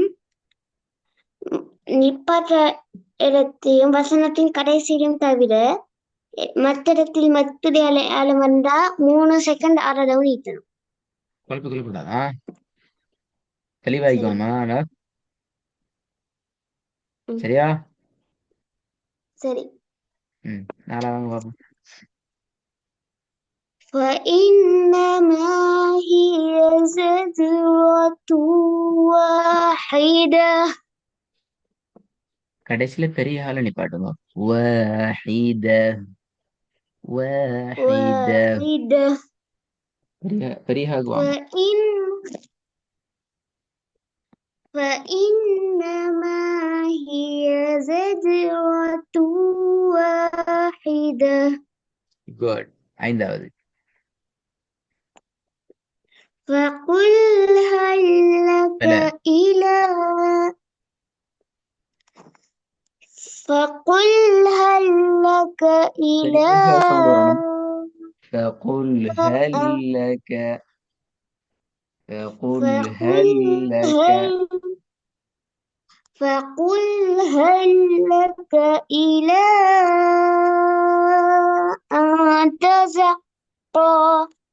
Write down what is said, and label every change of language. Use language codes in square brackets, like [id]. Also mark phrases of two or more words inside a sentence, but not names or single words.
[ta] நிப்பாற்ற இடத்தையும் வசனத்தின் கடைசியிலும் தவிர மற்ற இடத்தில் மத்துடைய அடையாளம் வந்தா 3 செகண்ட் அரை அளவு நீட்டணும். குழப்பிக்கூடாதா? சரி. தெளிவாயிக்கோமா? ம், சரியா? சரி. நாளா வாங்க பாப்போம். [ar] فإنما هي زجرة واحدة. [ta] கடைசியில பெரிய ஆள நிப்பாட்டுங்க. [ar] واحدة، واحدة. واحدة. [ta] பெரிய ஆகு வாங்க. [ar] فإنما هي زجرة واحدة. [ta] குட். ஐந்தாவது. [ar] فقل هل لك [ta] மேல [ar] إلى فقل هل لك إلى [ta] பெரிய சவுண்ட் வரணும். [ar] فقل هل لك، فقل هل فقل لك. هل فقل هل لك إلى أن تزكى.